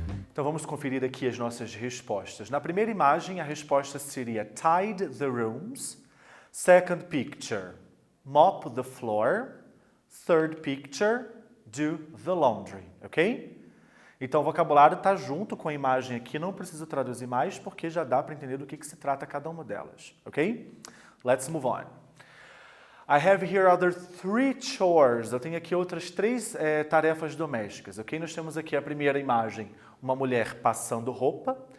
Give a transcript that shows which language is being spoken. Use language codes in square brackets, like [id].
[pt] Então vamos conferir aqui as nossas respostas. Na primeira imagem, a resposta seria [en] tidy the rooms. Second picture, mop the floor. Third picture, do the laundry, ok? [pt] Então o vocabulário está junto com a imagem aqui, não preciso traduzir mais porque já dá para entender do que se trata cada uma delas, ok? [en] Let's move on. I have here other 3 chores. [pt] Eu tenho aqui outras 3 tarefas domésticas, ok? Nós temos aqui a primeira imagem, uma mulher passando roupa.